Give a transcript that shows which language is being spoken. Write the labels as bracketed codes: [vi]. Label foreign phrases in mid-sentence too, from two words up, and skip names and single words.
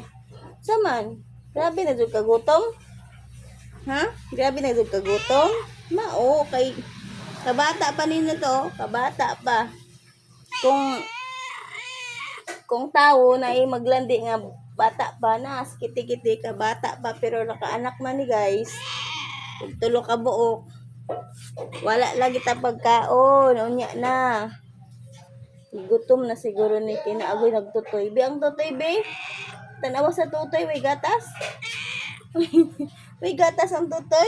[ceb] Saman, grabe na jud kagutom. Ha? Grabe na jud kagutom. Mao kay kabata pa ninyo to, kabata pa. Kung tao na maglandi nga bata pa na, kiti-kiti ka bata pa pero nakaanak man ni guys. Tulo ka buok. Wala lagi ta pagkaon, unya na. Gutom na siguro ni kinaagoy nagtutoy. Bi ang tutoy, be? Tanawa sa tutoy, way gatas? Way gatas ang tutoy?